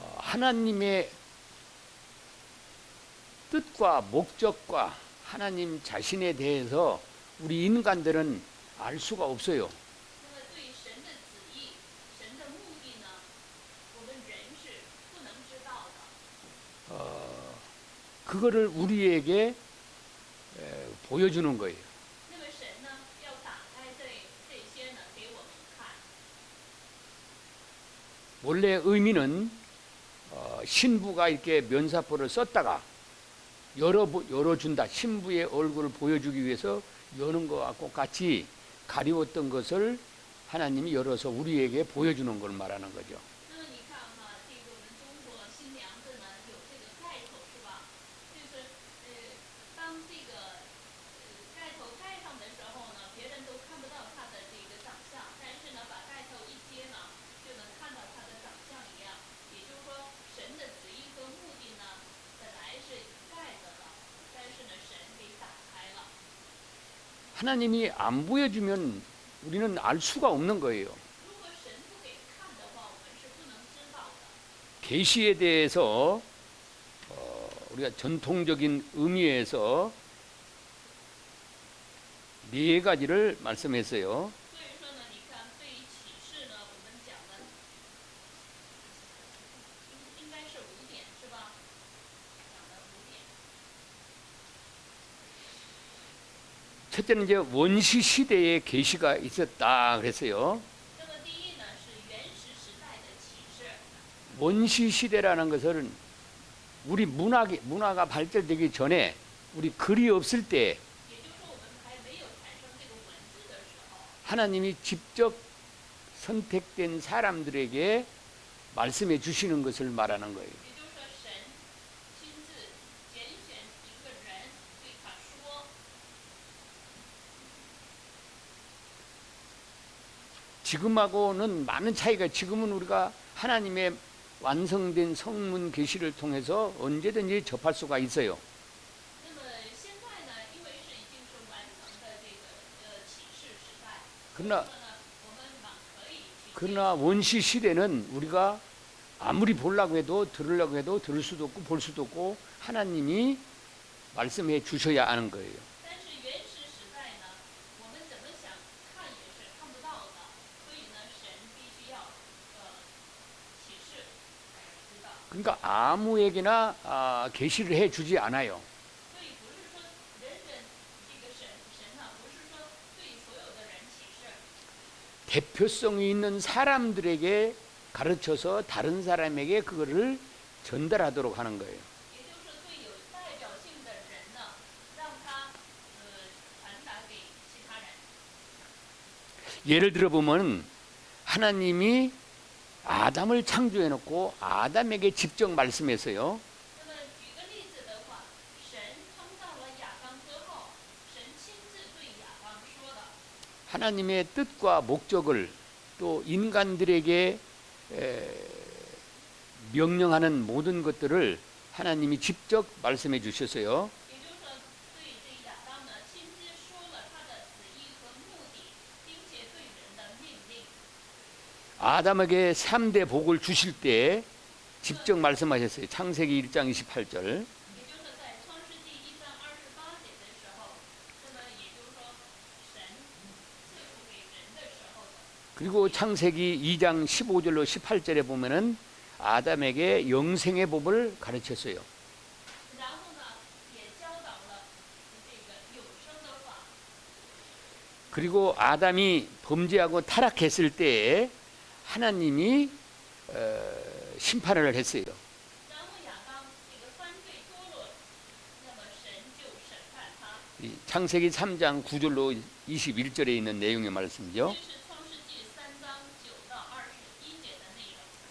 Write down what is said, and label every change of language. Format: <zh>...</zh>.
<ko>하나님의 뜻과 목적과 하나님 자신에 대해서 우리 인간들은 알 수가 없어요.</ko> <zh>那么对神的旨意、神的目的呢，我们人是不能知道的。</zh> <ko>그거를 우리에게 보여주는 거예요.</ko> <zh>那么神呢，要打开这些呢给我们看。</zh> <ko>원래 의미는 신부가 이렇게 면사포를 썼다가 열어준다. 신부의 얼굴을 보여주기 위해서 여는 것과 똑같이 가리웠던 것을 하나님이 열어서 우리에게 보여주는 걸 말하는 거죠.</ko> <zh>那么你看哈，这个我们中国新娘子呢有这个盖头是吧？就是当这个盖头盖上的时候呢，别人都看不到她的这个长相，但是呢，把盖头一揭呢，就能看到她的长相一样。也就是说，神的旨意和目的呢，本来是盖着的，但是呢，神给打开了。</zh> <ko>하나님이 안 보여주면 우리는 알 수가 없는 거예요.</ko> <zh>如果神不给看的话，我们是不能知道的。</zh> <ko>계시에 대해서 우리가 전통적인 의미에서 네 가지를 말씀했어요.</ko> <zh>所以说呢，你看对于启示呢，我们讲的应该是5点是吧？讲了5点。</zh> <ko>첫째는 이제 원시 시대에 계시가 있었다 그랬어요.</ko> <zh>那么第一呢是原始时代的启示。</zh> <ko>원시 시대라는 것은 우리 문화가 발달되기 전에 우리 글이 없을 때</ko> <zh>也就是说，我们还没有产生这个文字的时候，</zh> <ko>하나님이 직접 선택된 사람들에게 말씀해 주시는 것을 말하는 거예요.</ko> <zh>也就是说，神亲自拣选一个人对他说。</zh> <ko>지금하고는 많은 차이가 지금은 우리가 하나님의 완성된 성문 계시를 통해서 언제든지 접할 수가 있어요.</ko> <zh>那么现在呢，因为是已经是完成的这个启示时代，所以</zh> <ko>그러나</ko> <zh>说呢，我们可以去。</zh> <ko>그러나 원시 시대는 우리가 아무리 보려고 해도 들으려고 해도 들을 수도 없고 볼 수도 없고 하나님이 말씀해 주셔야 하는 거예요.</ko> <zh>但是原始时代呢，我们怎么想看也是看不到的，所以呢，神必须要启示知道。</zh> <ko>그러니까 아무에게나 계시를 해 주지 않아요.</ko> <zh>所以不是说人人这个神呢，不是说对所有的人启示，</zh> <ko>대표성이 있는 사람들에게 가르쳐서 다른 사람에게 그거를 전달하도록 하는 거예요.</ko> <zh>也就是说对有代表性的人呢，让他传达给其他人。</zh> <ko>예를 들어 보면 하나님이 아담을 창조해 놓고 아담에게 직접 말씀했어요.</ko> <zh>那么举个例子的话，神创造了亚当之后，神亲自对亚当说的。</zh> <ko>하나님의 뜻과 목적을 또 인간들에게 명령하는 모든 것들을 하나님이 직접 말씀해 주셨어요.</ko> <zh>也就是说，对这亚当呢，亲自说了他的旨意和目的，并且对人的命令。</zh> <ko>아담에게 3대 복을 주실 때 직접 말씀하셨어요. 창세기 1장 28절.</ko> <zh>也就是在创世纪1章28节的时候，那么也就是说，神赐福给人的时候的。</zh> <ko>그리고 창세기 2장 15절로 18절에 보면은 아담에게 영생의 법을 가르쳤어요.</ko> <zh>然后呢，也教导了这个永生的法。</zh> <ko>그리고 아담이 범죄하고 타락했을 때 하나님이 심판을 했어요.</ko> <zh>然后亚当这个犯罪堕落，那么神就审判他。</zh> <ko>이 창세기 3장 9절로 21절에 있는 내용의 말씀이죠.</ko> <zh>这是创世纪3章9到21节的内容。</zh>